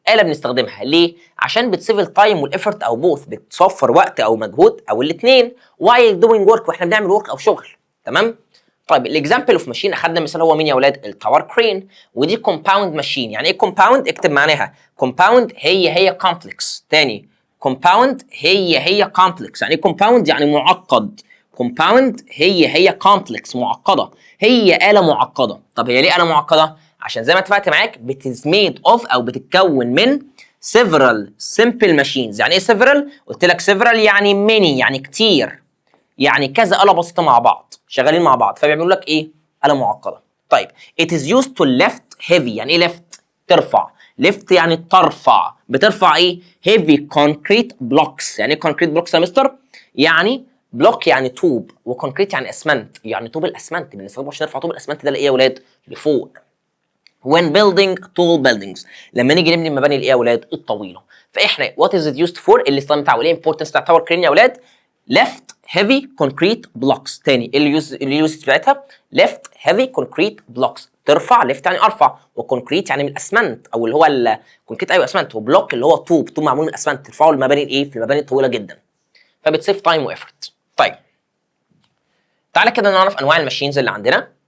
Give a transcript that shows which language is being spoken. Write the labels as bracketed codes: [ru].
[ar] آلة بنستخدمها ليه؟ عشان [en] بتسيف التايم والإفورت [ar] أو بوث، بتصفر وقت أو مجهود أو الاثنين [en] while doing work، [ar] واحنا بنعمل ورك أو شغل. تمام؟ طيب [en] الاكزامبل of machine [ar] اخدنا مثال هو مين يا ولاد؟ التاور كرين. ودي [en] Compound machine. [ar] يعني ايه كومباوند؟ اكتب معناها. كومباوند هي كومبلكس. تاني [en] compound [ar] هي [en] complex. [ar] يعني ايه compound؟ يعني معقد. compound هي complex معقده، هي آلة معقده. طب هي ليه آلة معقده؟ عشان زي ما اتفقت معاك [en] made of [ar] او بتتكون من [en] several simple machines. [ar] يعني ايه several؟ قلت لك several يعني many، يعني كتير، يعني كذا آلة بسيطه مع بعض شغالين مع بعض، فبيعملوا لك ايه؟ آلة معقده. طيب [en] it is used to lift heavy. [ar] يعني ايه lift؟ ترفع. lift يعني ترفع، بترفع ايه؟ [en] heavy concrete blocks. [ar] يعني ايه concrete blocks يا مستر؟ يعني بلوك يعني طوب، وكونكريت يعني اسمنت، يعني طوب الاسمنت بنستخدمه عشان نرفع طوب الاسمنت ده لايه يا ولاد؟ لفوق. [en] when building tall buildings، [ar] لما نيجي نبني المباني الايه يا ولاد؟ الطويله. فاحنا [en] what is it used for؟ [ar] الاستخدام بتاعه والايه importance بتاع تاور كرين يا ولاد؟ [en] left heavy concrete blocks. [ar] تاني اللي بتاعتها [en] left heavy concrete blocks، [ar] ترفع. ليفت يعني ارفع، وكونكريت يعني من الاسمنت او اللي هو الكونكريت، ايوه اسمنت، وبلوك اللي هو طوب معمول من الاسمنت، ترفعه المباني الايه؟ في المباني الطويله جدا، [en] فبتسيف تايم وافورت. [ar] طيب تعالى كده نعرف انواع الماشينز اللي عندنا.